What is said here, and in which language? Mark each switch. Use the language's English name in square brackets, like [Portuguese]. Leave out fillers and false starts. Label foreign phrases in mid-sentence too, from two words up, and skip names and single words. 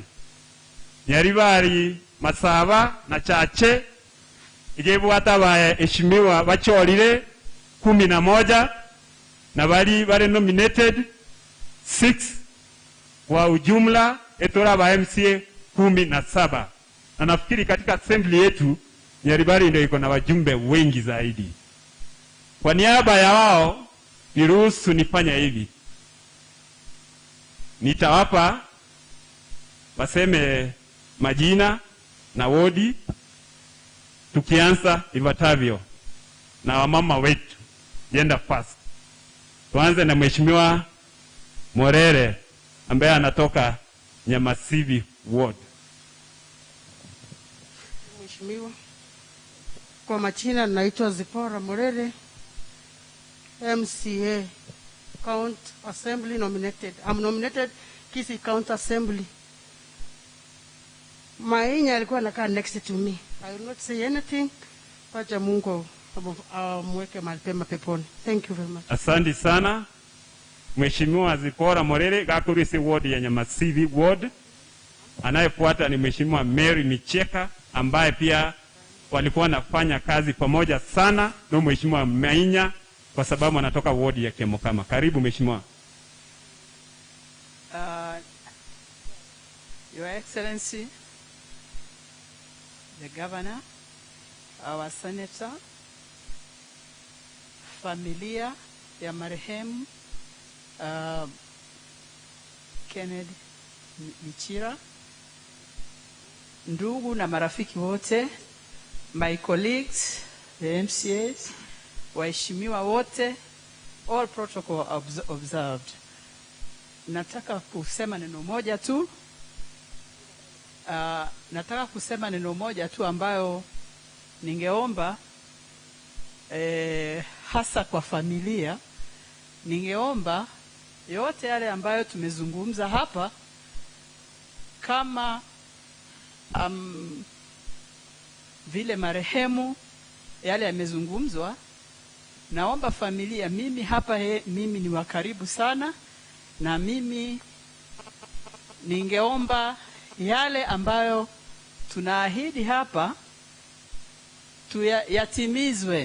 [Gusii] Nyaribari Masaba na Chache igebwata ba heshimiwa bachorire 11 na bali nominated 6 kwa ujumla etora ba MCA 17. [Swahili] Na nafikiri katika assembly yetu Nyaribari ndio iko na wajumbe wengi zaidi. Kwa niaba ya wao niruhusu nifanya hivi. Nitawapa waseme majina na wodi, tukianza ifuatavyo na wamama wetu. [English] Gender first. [Swahili] Tuanze na Mheshimiwa Morere ambaye anatoka Nyamasibi ward. Mheshimiwa, kwa majina naitwa Zipora Morere, MCA County Assembly nominated. [English] I'm nominated Kisii County Assembly. [Swahili] Mainya alikuwa anakaa [English] next to me. I will not say anything. [Swahili] Pacha Mungu mweke malipema peponi. [English] Thank you very much. [Swahili] Asante sana. [Gusii] Mheshimiwa Zipora Morere gakurisi ward ya Nyamasibi ward. [Swahili] Anayefuata ni Mheshimiwa Mary Micheka ambaye pia walikuwa nafanya kazi pamoja sana na Mheshimiwa Mainya kwa sababu anatoka ward ya Kiamokama. Karibu Mheshimiwa. [English] Your Excellency, the Governor, our Senator, [Swahili] familia ya marehemu Kennedy Michira, ndugu na marafiki wote, [English] my colleagues, the MCAs, [Swahili] waheshimiwa wote, [English] all protocol observed. [Swahili] Nataka kusema neno moja tu. Nataka kusema neno moja tu ambayo ningeomba hasa kwa familia. Ningeomba yote yale ambayo tumezungumza hapa, kama vile marehemu yale yamezungumzwa, naomba familia, mimi hapa mimi ni wakaribu sana, na mimi ningeomba yale ambayo tunaahidi hapa yatimizwe.